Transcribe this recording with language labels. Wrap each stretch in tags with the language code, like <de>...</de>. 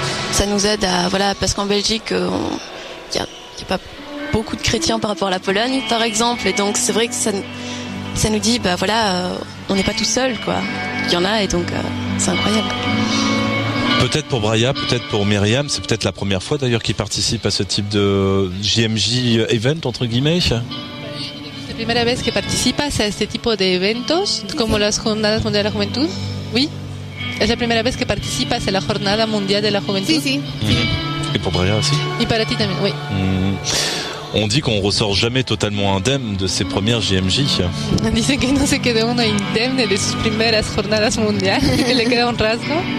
<fr>Ça nous aide parce qu'en Belgique il y a pas beaucoup de chrétiens par rapport à la Pologne par exemple, et donc c'est vrai que ça nous dit on n'est pas tout seul, quoi. Il y en a, et donc c'est incroyable. Peut-être pour Braya, peut-être pour Myriam, c'est peut-être la première fois d'ailleurs qu'ils participent à ce type de JMJ event entre guillemets.</fr> <es>La primera vez que participas a este tipo de eventos, como las Jornadas Mundiales de la Juventud. Oui. Es la primera vez que participas a la Jornada Mundial de la Juventud. Sí.</es> <fr>Et pour Braya aussi.</fr> <es>Y para ti también, oui.</es> <fr>On dit qu'on ressort jamais totalement indemne de ces premières JMJ.</fr> <es>Dicen que no se quedó uno indemne de sus primeras jornadas mundiales, que le queda un rasgo.</es>